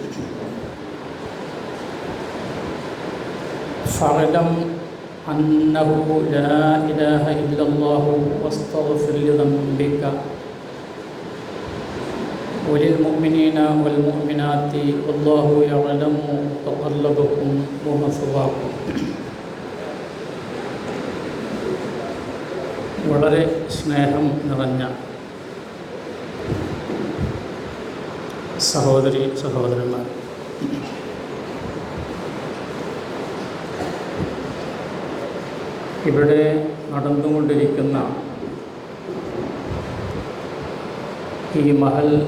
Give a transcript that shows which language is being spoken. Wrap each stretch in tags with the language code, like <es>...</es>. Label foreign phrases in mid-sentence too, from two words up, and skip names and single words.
<ar>فاعلم أنه لا إله إلا الله واستغفر لذنبك وللمؤمنين والمؤمنات والله يعلم تقلبكم ومثواكم.</ar> <ml>വളരെ സ്നേഹം നിറഞ്ഞ സഹോദരി സഹോദരന്മാർ, ഇവിടെ നടന്നുകൊണ്ടിരിക്കുന്ന ഈ മഹൽ</ml>